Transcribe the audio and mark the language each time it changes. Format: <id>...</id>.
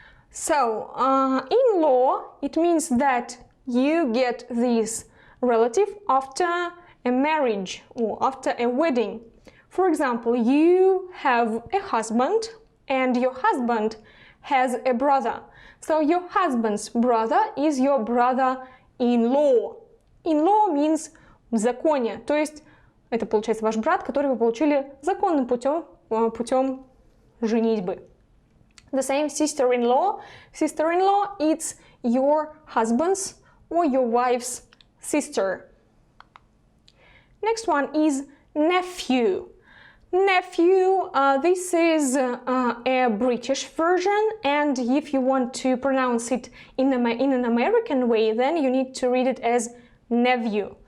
<en>So in-law, it means that you get this relative after a marriage or after a wedding. For example, you have a husband and your husband has a brother. So your husband's brother is your brother-in-law. In-law means</en> <ru>в законе, то есть это получается ваш брат, который вы получили законным путем женитьбы.</ru> <en>The same sister-in-law. Sister-in-law, it's your husband's or your wife's sister. Next one is nephew. Nephew, this is a British version, and if you want to pronounce it in an American way, then you need to read it as nephew.</en>